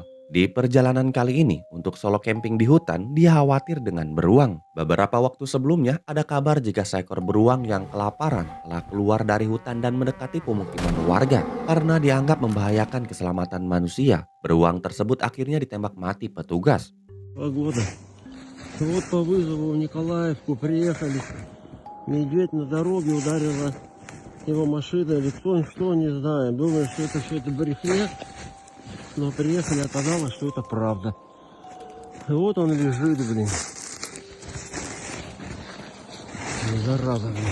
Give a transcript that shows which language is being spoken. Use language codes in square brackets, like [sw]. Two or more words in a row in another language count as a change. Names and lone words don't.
[id] Di perjalanan kali ini, untuk [en] solo camping [id] di hutan, dia khawatir dengan beruang. Beberapa waktu sebelumnya, ada kabar jika seekor beruang yang kelaparan telah keluar dari hutan dan mendekati pemukiman warga. Karena dianggap membahayakan keselamatan manusia, beruang tersebut akhirnya ditembak mati petugas. [ru] Погода. Вот по вызову в Николаевку приехали. Медведь на дороге ударила его машина или кто, не знаю. Думаю, что это все это брехня. Но приехали, оказалось, что это правда. И вот он лежит, блин. Зараза, блин.